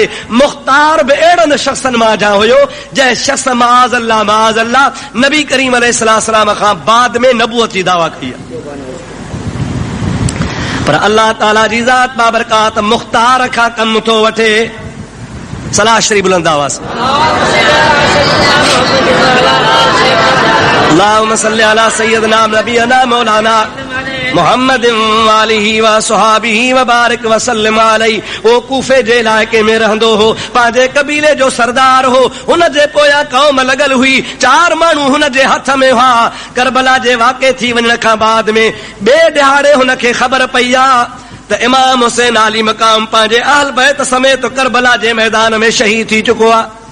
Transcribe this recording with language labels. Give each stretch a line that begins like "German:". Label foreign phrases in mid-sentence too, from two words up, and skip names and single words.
Sindhi: मुख्तार बि अहिड़नि शख़्सनि मां जा हुयो जंहिं शख़्स
Arabic: معاذ الله
Sindhi: नबी करीम अलैहिस्सलाम खां बाद में नबूवत जी दावा कई आहे। पर अल्लाह ताला जी ज़ात बाबरकात मुख्तार खां कम थो वठे।
Arabic: सलाह शरीफ बुलंद आवाज़ اللهم صل على سيدنا نبينا مولانا محمد وآله وصحبه وبارك وسلم عليه.
Sindhi: वो कूफे जे इलाइके में रहंदो हो, पंहिंजे कबीले जो सरदार हो। हुन जे पोयां कौम लॻल हुई, 4 माण्हू हुन जे हथ में हुआ। करबला जे वाक़े थी वञण खां बाद में ॿिए ॾिहाड़े हुन खे ख़बर पई आ त इमाम हुसैन आली मक़ाम पंहिंजे अहल बैत समेत करबला जे मैदान में शहीद थी चुको आहे।